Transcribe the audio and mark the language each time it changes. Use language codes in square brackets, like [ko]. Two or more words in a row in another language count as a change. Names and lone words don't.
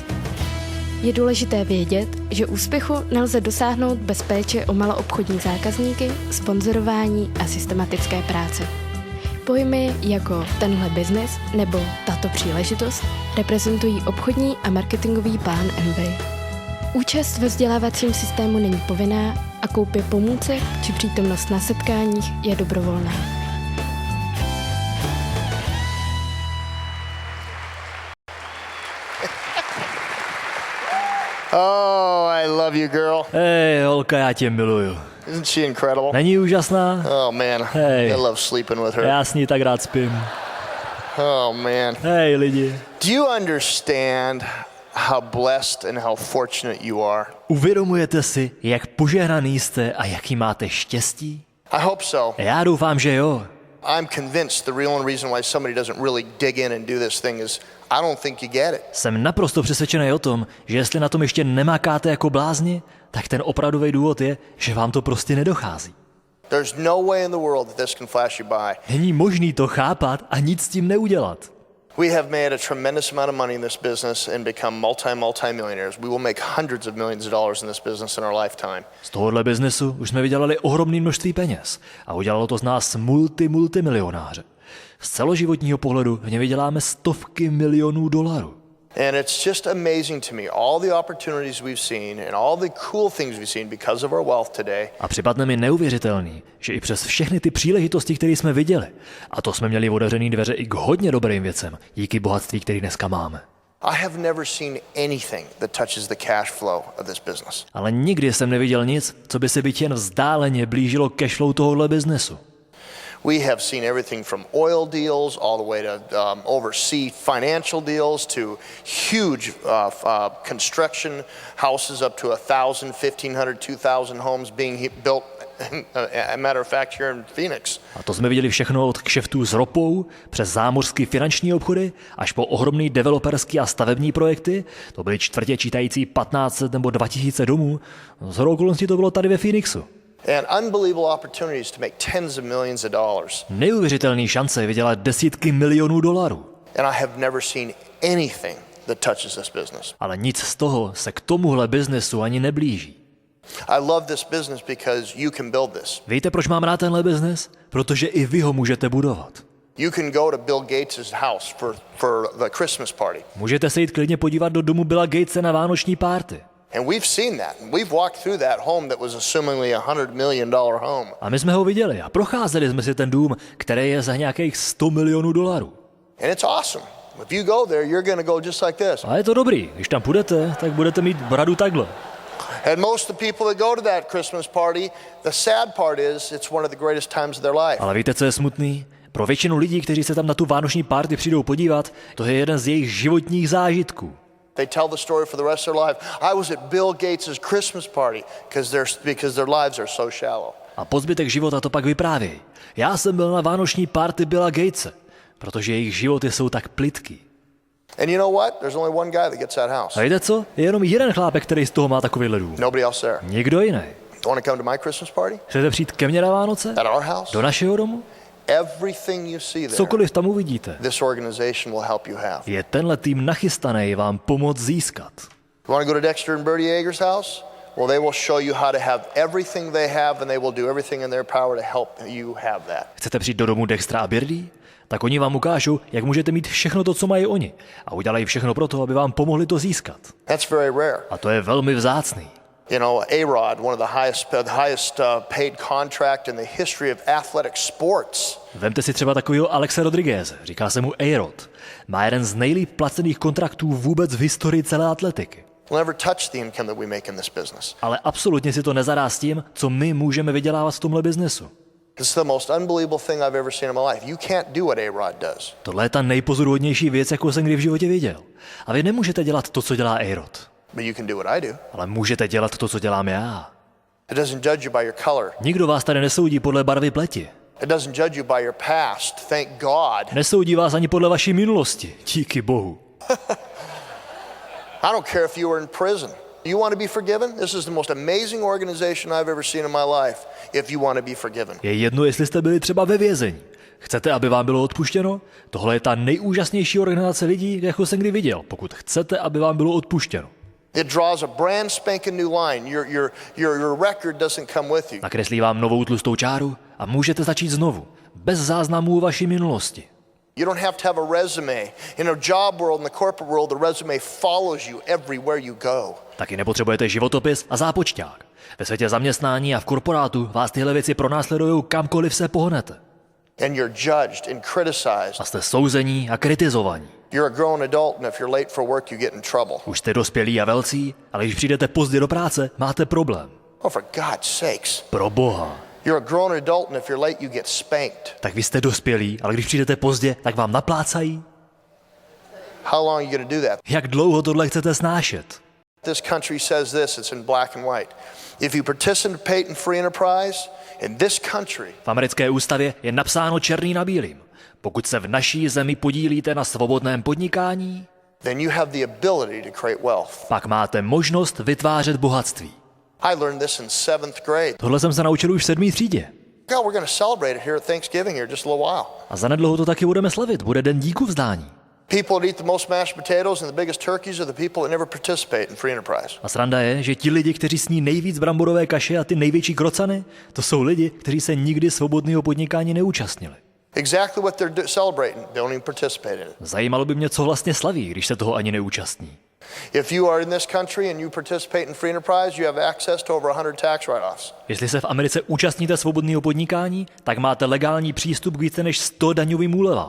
[cs] Je důležité vědět, že úspěchu nelze dosáhnout bez péče o maloobchodní zákazníky, sponzorování a systematické práce. Pojmy jako tenhle biznes nebo tato příležitost reprezentují obchodní a marketingový plán Amway. Účast ve vzdělávacím systému není povinná a koupě pomůcek či přítomnost na setkáních je dobrovolná. [en] Oh, I love you, girl. [cs] Hej, holka, já tě miluju. [en] Isn't she incredible? [cs] Není úžasná? [en] Oh, man. Hey. I love sleeping with her. [cs] Já s ní tak rád spím. [en] Oh, man. [cs] Hej, lidi. [en] Do you understand how blessed and how fortunate you are? [cs] Uvědomujete si, jak požehnaný jste a jaký máte štěstí? [en] I hope so. [cs] Já doufám, že jo. [en] I'm convinced the real reason why somebody doesn't really dig in and do this thing is I don't think you get it. [cs] Jsem naprosto přesvědčený o tom, že jestli na tom ještě nemákáte jako blázni, tak ten opravdový důvod je, že vám to prostě nedochází. [en] There's no way in the world that this can flash you by. [cs] Není možný to chápat a nic s tím neudělat. [en] We have made a tremendous amount of money in this business and become multi-millionaires. We will make hundreds of millions of dollars in this business in our lifetime. [cs] Z tohohle biznesu už jsme vydělali ohromné množství peněz a udělalo to z nás multimilionáře. Z celoživotního pohledu v ně vyděláme stovky milionů dolarů. [en] And it's just amazing to me, all the opportunities we've seen and all the cool things we've seen because of our wealth today. [cs] A připadne mi neuvěřitelný, že i přes všechny ty příležitosti, které jsme viděli, a to jsme měli otevřený dveře i k hodně dobrým věcem, díky bohatství, který dneska máme. [en] I have never seen anything that touches the cash flow of this business. [cs] Ale nikdy jsem neviděl nic, co by se byť jen vzdáleně blížilo cashflow tohohle biznesu. [en] We have seen everything from oil deals all the way to overseas financial deals to huge construction houses up to 1,000, 1,500, 2,000 homes being built. A matter of fact, here in Phoenix. [cs] A to jsme viděli všechno od kšeftů s ropou, přes zámořský finanční obchody, až po ohromný developerský a stavební projekty. To byly čtvrtě čítající 1500 nebo 2000 domů. Shodou okolností to bylo tady ve Phoenixu. [en] And unbelievable opportunities to make tens of millions of dollars. [cs] Neuvěřitelný šance vydělat desítky milionů dolarů. [en] And I have never seen anything that touches this business. [cs] Ale nic z toho se k tomuhle biznesu ani neblíží. [en] I love this business because you can build this. [cs] Víte, proč mám rád tenhle biznes? Protože i vy ho můžete budovat. [en] You can go to Bill Gates' house for the Christmas party. [cs] Můžete se jít klidně podívat do domu Billa Gatese na vánoční párty. [en] And we've seen that. We've walked through that home that was assumingly $100 million home. [cs] A my jsme ho viděli a procházeli jsme si ten dům, který je za nějakých 100 milionů dolarů. [en] And it's awesome. If you go there, you're going to go just like this. [cs] A je to dobrý. Když tam půjdete, tak budete mít bradu takhle. [en] And most of the people that go to that Christmas party, the sad part is it's one of the greatest times of their life. [cs] Ale víte, co je smutný? Pro většinu lidí, kteří se tam na tu vánoční party přijdou podívat, to je jeden z jejich životních zážitků. [en] They tell the story for the rest of their life. I was at Bill Gates' Christmas party because their lives are so shallow. [cs] A po zbytek života to pak vyprávějí. Já jsem byl na vánoční party Billa Gatese, protože jejich životy jsou tak plytký. [en] And you know what? There's only one guy that gets that house. [cs] A víte co? Je jenom jeden chlápek, který z toho má takový dům. [en] Nobody else there. [cs] Nikdo jiný. [en] You want to come to my Christmas party? [cs] Chcete přijít ke mně na Vánoce? [en] At our house? [cs] Do našeho domu? [en] Everything you see there, [cs] Cokoliv tam uvidíte, [en] this organization will help you have. [cs] je tenhle tým nachystaný vám pomoct získat. [en] You want to go to Dexter and Bertie Yeager's house? Well, they will show you how to have everything they have, and they will do everything in their power to help you have that. [cs] Chcete přijít do domu Dextra a Birdie? Tak oni vám ukážou, jak můžete mít všechno to, co mají oni. A udělají všechno pro to, aby vám pomohli to získat. [en] That's very rare. [cs] A to je velmi vzácný. [en] You know, A-Rod, one of the highest paid contract in the history of athletic sports. [cs] Vemte si třeba takového Alexe Rodrigueze, říká se mu A-Rod. Má jeden z nejlíp placených kontraktů vůbec v historii celé atletiky. [en] We'll never touch the income that we make in this business. [cs] Ale absolutně si to nezadá s tím, co my můžeme vydělávat v tomhle biznesu. [en] This is the most unbelievable thing I've ever seen in my life. You can't do what A-Rod does. [cs] Tohle je ta nejpozoruhodnější věc, jakou jsem kdy v životě viděl. A vy nemůžete dělat to, co dělá A-Rod. [en] But you can do what I do. [cs] Ale můžete dělat to, co dělám já. [en] It doesn't judge you by your color. [cs] Nikdo vás tady nesoudí podle barvy pleti. [en] It doesn't judge you by your past. Thank God. [cs] Nesoudí vás ani podle vaší minulosti. Díky Bohu. [en] I don't care if you were in prison. You want to be forgiven? This is the most amazing organization I've ever seen in my life. If you want to be forgiven. [cs] Je jedno, jestli jste byli třeba ve vězení. Chcete, aby vám bylo odpuštěno? Tohle je ta nejúžasnější organizace lidí, jakou jsem kdy viděl, pokud chcete, aby vám bylo odpuštěno. [en] It draws a brand spanking new line. Your record doesn't come with you. [cs] Nakreslí vám novou tlustou čáru a můžete začít znovu, bez záznamů vaší minulosti. [en] You don't have to have a resume. In a job world, in the corporate world, the resume follows you everywhere you go. [cs] Taky nepotřebujete životopis a zápočťák. Ve světě zaměstnání a v korporátu vás tyhle věci pronásledují kamkoliv se pohnete. [en] And you're judged and criticized. [cs] A jste souzení a kritizovaní. [en] You're a grown adult, and if you're late for work, you get in trouble. [cs] Už jste dospělí a velcí, ale když přijdete pozdě do práce, máte problém. [en] Oh, for God's sakes. [cs] Pro Boha. [en] You're a grown adult, and if you're late, you get spanked. [cs] Tak vy jste dospělí, ale když přijdete pozdě, tak vám naplácají. [en] How long are you going to do that? [cs] Jak dlouho tohle chcete snášet? [en] This country says this, it's in black and white. If you participate in free enterprise, in this country, [cs] V americké ústavě je napsáno černý na bílým. Pokud se v naší zemi podílíte na svobodném podnikání, [en] then you have the ability to create wealth. [cs] pak máte možnost vytvářet bohatství. [en] I learned this in 7th grade. [cs] Tohle jsem se naučil už v 7. třídě. [en] God, we're going to celebrate it here at Thanksgiving here just a little while. [cs] A zanedlouho to taky budeme slavit. Bude den díku vzdání. [en] People that eat the most mashed potatoes and the biggest turkeys are the people that never participate in free enterprise. [cs] A sranda je, že ti lidi, kteří sní nejvíc bramborové kaše a ty největší krocany, to jsou lidi, kteří se nikdy svobodného podnikání neúčastnili. [en] Exactly what they're celebrating, they don't even participate in it. [cs] Zajímalo by mě, co vlastně slaví, když se toho ani neúčastní. [en] If you are in this country and you participate in free enterprise, you have access to over 100 tax write-offs. [cs] Jestli se v Americe účastníte svobodného podnikání, tak máte legální přístup k více než 100 daňovým úlevám.